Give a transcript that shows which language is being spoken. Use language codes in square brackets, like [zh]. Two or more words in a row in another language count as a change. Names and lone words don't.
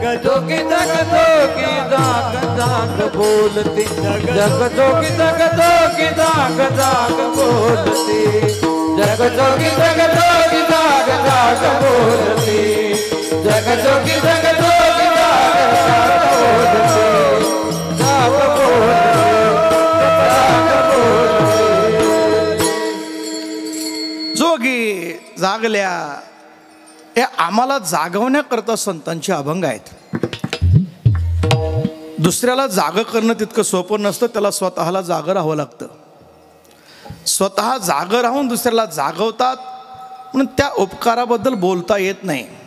[mr] जोगी जग जोगी जाग जाग बोलती, जग जोगी जग जोगी जाग जाग बोलती, जग जोगी जग जोगी जाग जाग बोलती, जग जोगी जग जोगी जाग जाग बोलती, जाग बोलती. जोगी जागल्या हे आम्हाला जागवण्याकरता संतांचे अभंग आहेत. दुसऱ्याला जाग करणं तितकं सोपं नसतं. त्याला स्वतःला जागं राहावं लागतं. स्वतः जागं राहून दुसऱ्याला जागवतात म्हणून त्या उपकाराबद्दल बोलता येत नाही.